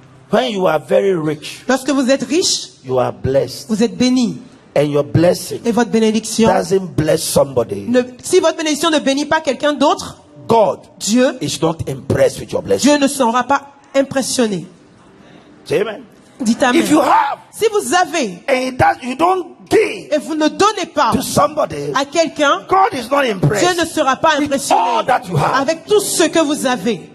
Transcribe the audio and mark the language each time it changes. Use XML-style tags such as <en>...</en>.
<en>When you are very rich,</en> <fr>lorsque vous êtes riche,</fr> <en>you are blessed.</en> <fr>Vous êtes béni.</fr> <en>And your blessing</en> <fr>et votre bénédiction</fr> <en>doesn't bless somebody.</en> <fr>Si votre bénédiction ne bénit pas quelqu'un d'autre,</fr> <en>Dieu is not impressed with your blessing.</en> <fr>Dieu ne sera pas impressionné.</fr> <en>Amen.</en> <fr>Dites amen.</fr> <en>If you have,</en> <fr>si vous avez</fr> <en>and you don't give</en> <fr>et vous ne donnez pas</fr> <en>to somebody,</en> <fr>à quelqu'un,</fr> <en>God is not impressed.</en> <fr>Dieu ne sera pas impressionné</fr> <en>all that you have.</en> <fr>Avec tout ce que vous avez.</fr>